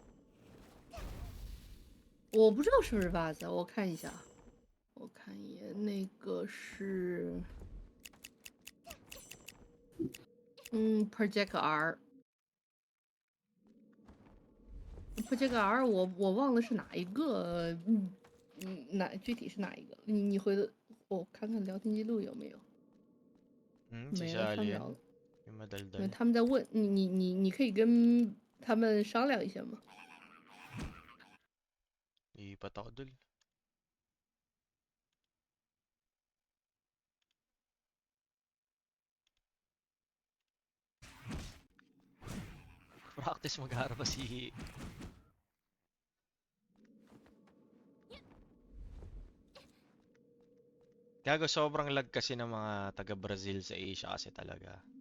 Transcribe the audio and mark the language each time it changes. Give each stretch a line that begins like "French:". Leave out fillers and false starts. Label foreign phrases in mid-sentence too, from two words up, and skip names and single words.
Chinese: 我不知道是不是袜子，我看一下，我看一眼，那个是，Project R。Project R，我忘了是哪一个，具体是哪一个？你回头我看看聊天记录有没有。
Filipino: Si
Chinese: 没了，看不
Filipino: Sally
Chinese: 着
Filipino: yan.
Chinese: 了。
Filipino: Yung madaldal.
Chinese: 他们在问你可以跟他们商量一下吗？
Filipino: Lipat ako dul. Practice mag-harap pa si... Gago, sobrang lag kasi ng mga taga-Brazil sa Asia kasi talaga.